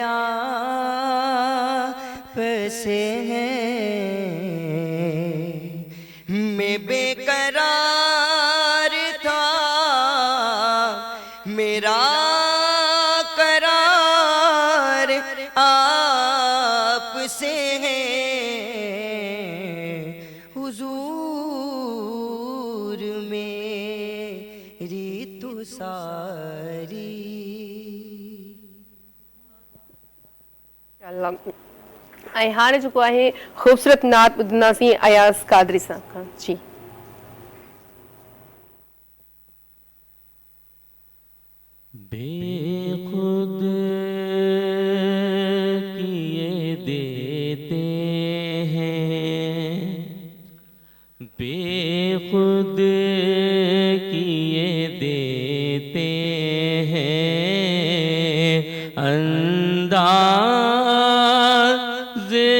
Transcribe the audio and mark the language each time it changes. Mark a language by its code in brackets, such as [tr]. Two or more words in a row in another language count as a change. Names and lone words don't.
[ur] آپ سے ہے میں بے قرار تھا میرا قرار آپ سے ہے حضور میری تو ساری [sd] ऐं हाणे जेको आहे ख़ूबसूरत नात ॿुधंदासीं अयाज़ कादरी साहब खां जी [ur] بیخود کیے دیتے ہیں بیخود کیے دیتے ہیں انداز